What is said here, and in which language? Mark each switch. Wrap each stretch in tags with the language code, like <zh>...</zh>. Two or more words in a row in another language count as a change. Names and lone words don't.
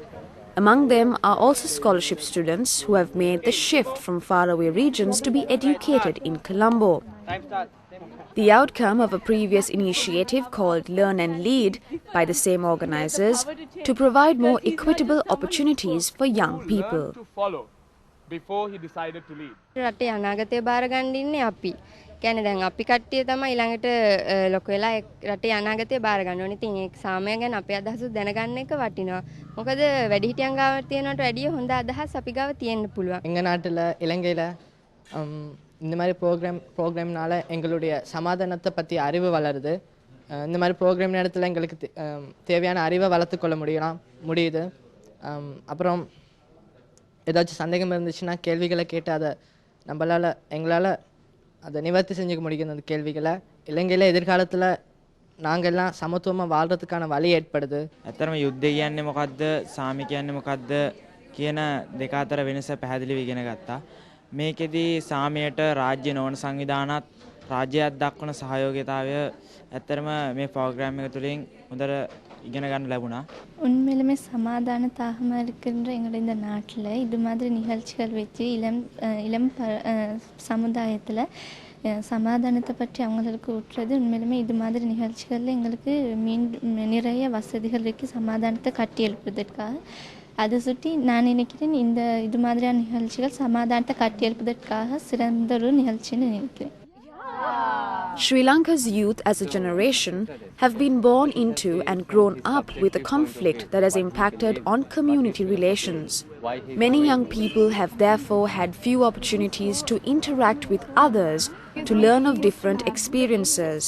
<en>Among them are also scholarship students who have made the shift from faraway regions to be educated in Colombo. The outcome of a previous initiative called Learn and Lead by the same organizers to provide more equitable opportunities for young people. Before he decided to lead.</en> <si>රටේ අනාගතය බාරගන්න ඉන්නේ අපි. කියන්නේ දැන් අපි කට්ටිය තමයි ඊළඟට ලොකු වෙලා රටේ අනාගතය බාරගන්න ඕනේ. ඉතින් ඒක සාමය ගැන අපේ අදහස දැනගන්න එක වටිනවා. මොකද වැඩිහිටියන් ගාව තියෙනවට වැඩිය හොඳ අදහස් අපි ගාව තියෙන්න පුළුවන්.</si> <ta>எங்க நாட்டுல இலங்கையில இந்த மாதிரி ப்ரோக்ராம்னால எங்களுடைய சமாதானத்தை பற்றி அறிவு வளருது. இந்த மாதிரி ப்ரோக்ராம் நேரத்தில் எங்களுக்கு தேவையான அறிவை வளர்த்துக்கொள்ள முடியுது. அப்புறம் ஏதாச்சும் சந்தேகம் இருந்துச்சுன்னா கேள்விகளை கேட்டு அதை எங்களால் அதை நிவர்த்தி செஞ்சுக்க முடியும். அந்த கேள்விகளை இலங்கையில் எதிர்காலத்தில் நாங்கள் எல்லாம் சமத்துவமாக வாழ்கிறதுக்கான வழி ஏற்படுது.</ta> <si>ඇත්තටම යුද්ධය කියන්නේ මොකද්ද සාමි කියන්නේ මොකද්ද කියන දෙක අතර වෙනස පැහැදිලිව ඉගෙන ගත්තා. මේකෙදි සාමයට රාජ්‍ය නොවන සංවිධානත් රාජ්‍යයක් දක්වන සහයෝගීතාවය ඇත්තටම මේ ප්‍රෝග්‍රෑම් එක තුලින් හොඳට ඉගෙන ගන්න ලැබුණා.</si> <ta>உண்மையிலுமே சமாதானத்தாக இருக்கின்ற எங்களுடைய இந்த நாட்டில் இது மாதிரி நிகழ்ச்சிகள் வச்சு இளம் சமுதாயத்தில் சமாதானத்தை பற்றி அவங்களுக்கு ஊற்றுறது உண்மையிலுமே இது மாதிரி நிகழ்ச்சிகளில் எங்களுக்கு நிறைய வசதிகள் இருக்குது சமாதானத்தை கட்டி எழுப்புவதற்காக. அதை சுற்றி நான் நினைக்கிறேன் இந்த இது மாதிரியான நிகழ்ச்சிகள் சமாதானத்தை கட்டி எழுப்புவதற்காக சிறந்த ஒரு நிகழ்ச்சின்னு நினைக்கிறேன்.</ta> <en>Sri Lanka's youth as a generation have been born into and grown up with a conflict that has impacted on community relations. Many young people have therefore had few opportunities to interact with others, to learn of different experiences.</en>